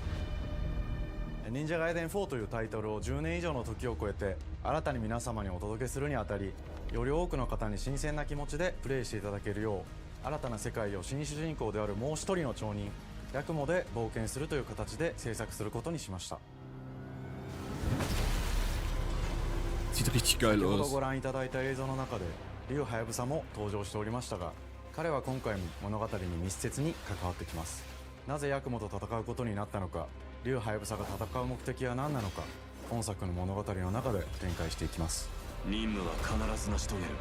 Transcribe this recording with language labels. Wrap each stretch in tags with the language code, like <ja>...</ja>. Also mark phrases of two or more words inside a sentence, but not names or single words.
<ja>忍者ガイデン4というタイトルを10年以上の時を超えて新たに皆様にお届けするにあたり、 より多くの方に新鮮な気持ちでプレイしていただけるよう、新たな世界を新主人公であるもう一人の町人ヤクモで冒険するという形で制作することにしました。</ja> <de>Sieht richtig</de> <ja>先</ja> <de>geil</de> <ja>ほど</ja> <de>aus.</de> <ja>ご覧いただいた映像の中で竜はやぶさも登場しておりましたが、彼は今回も物語に密接に関わってきます。なぜヤクモと戦うことになったのか、竜はやぶさが戦う目的は何なのか、本作の物語の中で展開していきます。任務は必ず成し遂げる。</ja>